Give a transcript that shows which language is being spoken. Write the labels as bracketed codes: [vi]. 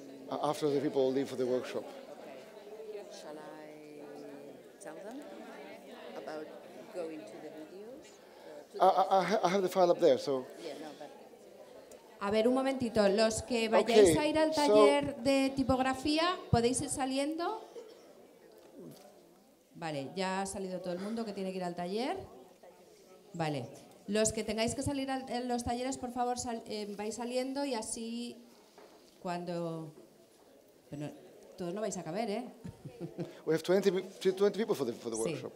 [en] After the people leave for the workshop. Shall I tell them about going to the videos? I have the file up there, so. [es] A ver, un momentito. Los que vayáis a ir al taller de tipografía, ¿podéis ir saliendo? Vale, ya ha salido todo el mundo que tiene que ir al taller. Vale. Los que tengáis que salir a los talleres, por favor, vais saliendo y así cuando... Pero todos no vais a caber, ¿eh? [en] We have 20 people for the workshop.